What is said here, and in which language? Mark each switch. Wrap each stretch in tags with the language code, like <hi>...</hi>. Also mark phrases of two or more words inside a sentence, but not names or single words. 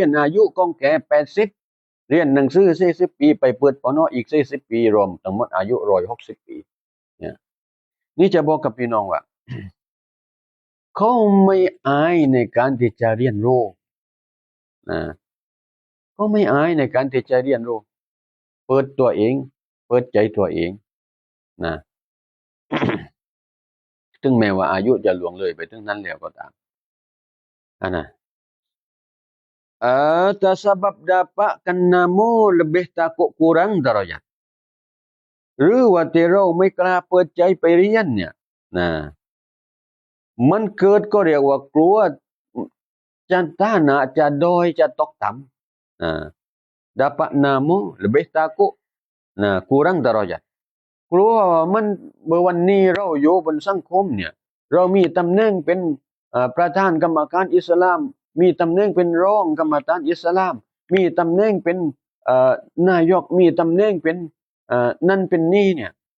<th>นอายุกองแก่80เรียนหนังสือ40 ปีไปเปิดปนอีก40 ปีรวมทั้งหมดอายุ160 ปีเนี่ยนี่จะบอกกับพี่น้องว่าเขาไม่อายในการที่จะเรียนรู้นะเขาไม่อายในการที่จะเรียนรู้เปิดตัวเองเปิดใจตัวเองนะ ถึงแม้ว่าอายุจะล่วงเลยไปถึงนั้นแล้วก็ตามนะ</th> <ms>sebab dapatkan nama lebih takut kurang darajat</ms> <th>หรือว่าที่เรา ไม่กล้าเปิดใจไปเรียนเนี่ยนะมันเกิดก็เรียกว่ากลัวจะฐานะจะ ด้อยจะตกต่ำ</th> <ms>dapat nama lebih takut kurang darajat</ms> <th>กลัวมันเมื่อวันนี้เราอยู่บนสังคมเนี่ยเรามีตำแหน่งเป็นประธานกรรมการอิสลามมีตำแหน่งเป็นรองกรรมการอิสลามมีตำแหน่งเป็นนายกมีตำแหน่งเป็นนั่นเป็นนี่เนี่ย</th>